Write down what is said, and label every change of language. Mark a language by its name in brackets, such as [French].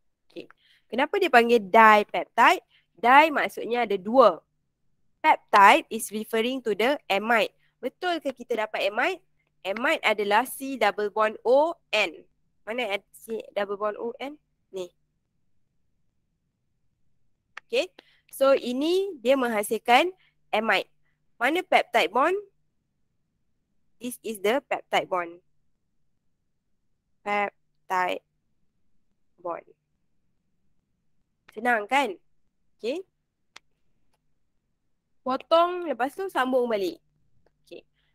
[Malay] Okay. Kenapa dia panggil dipeptide? Di maksudnya ada dua. [English] Peptide is referring to the amide. [Malay] Betul ke kita dapat amide? Amide adalah C double bond O N. Mana C double bond O N? Ni. Okay. So ini dia menghasilkan amide. Mana peptide bond? [English] This is the peptide bond. [Malay] Peptide bond. Senang kan? Okay. Potong, lepas tu sambung balik. Okay.